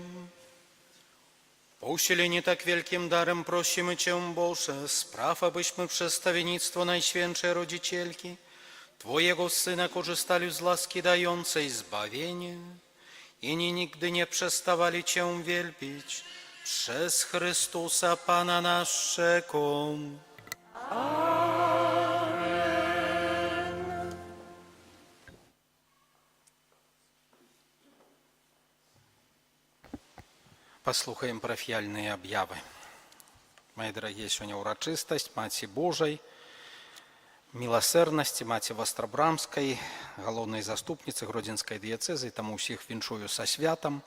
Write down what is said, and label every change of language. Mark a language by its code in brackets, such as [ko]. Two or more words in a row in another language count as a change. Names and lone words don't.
[pl] Po usileniu tak wielkim darem prosimy Cię, Boże, spraw, abyśmy przez stawiennictwo Najświętszej Rodzicielki, Twojego Syna, korzystali z łaski dającej zbawienie i nigdy nie przestawali Cię wielbić przez Chrystusa Pana naszego. [be] Послухаем парафіяльныя аб'явы. Мае дарагія, сёння ўрачыстасць Маці Божай, міласэрнасці Маці Вастрабрамскай, галоўнай заступніцы Гродзенскай дыяцэзы, таму ўсіх віншую са святам.